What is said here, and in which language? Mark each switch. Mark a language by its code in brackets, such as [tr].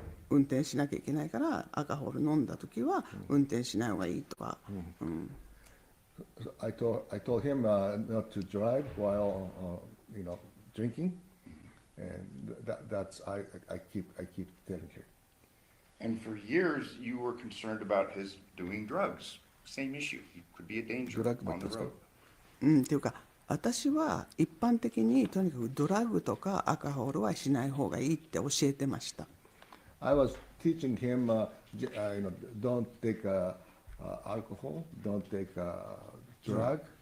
[ja] 運転しなきゃいけないからアルコール飲んだ時は運転しない方がいいとか。 [en] I told him not to drive while drinking, and that's I keep telling him. And for years, you were concerned about his doing drugs. Same issue. He could be a danger on the road. [ja] っていうか、私は一般的にとにかくドラッグとかアルコールはしない方がいいって教えてました。 [en] I was teaching him, don't take alcohol, don't take drug.